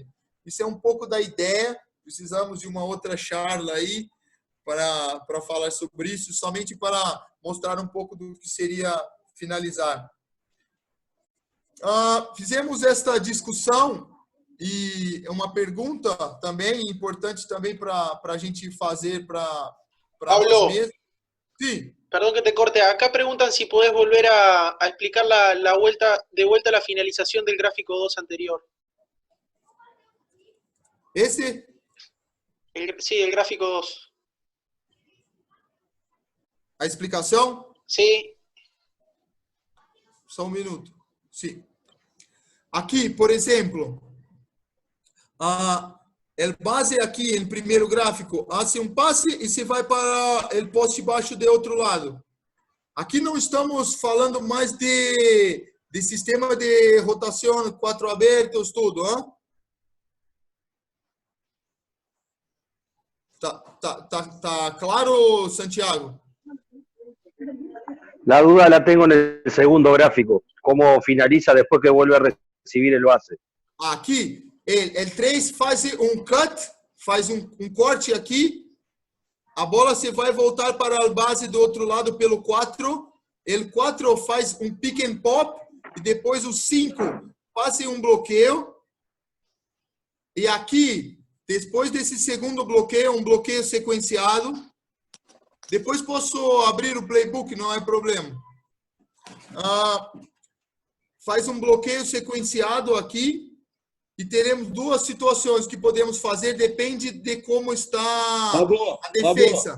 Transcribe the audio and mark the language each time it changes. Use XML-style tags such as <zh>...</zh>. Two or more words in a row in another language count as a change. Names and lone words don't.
<pt>Isso é um pouco da ideia, precisamos de uma outra charla aí para falar sobre isso, somente para mostrar um pouco do que seria finalizar. Fizemos esta discussão e uma pergunta também importante também para a gente fazer para nós mesmos.</pt> <es>Sí. Perdón que te corte. Acá preguntan si podés volver a explicar de vuelta la finalización del gráfico 2 anterior. ¿Ese? Sí, el gráfico 2. ¿A explicación? Sí.</es> <pt>Só um minuto. Sí. Aqui, por exemplo,</pt> <es>el base</es> <pt>aqui, em primeiro gráfico, hace um passe e se vai para o poste baixo de outro lado. Aqui não estamos falando mais de sistema de rotação, 4 abertos, tudo, hein? Tá claro, Santiago?</pt> <es>La duda la tengo en el segundo gráfico, cómo finaliza después que vuelve a recibir el base.</es> <pt>Aqui, el 3 faz um cut, faz um corte aqui, a bola se vai voltar para a base do outro lado pelo 4, o 4 faz um</pt> <en>pick and pop,</en> <pt>e depois o 5 faz um bloqueio, e aqui, depois desse segundo bloqueio, um bloqueio sequenciado, depois posso abrir o playbook, não é problema. Faz um bloqueio sequenciado aqui e teremos duas situações que podemos fazer, depende de como está a defesa.</pt>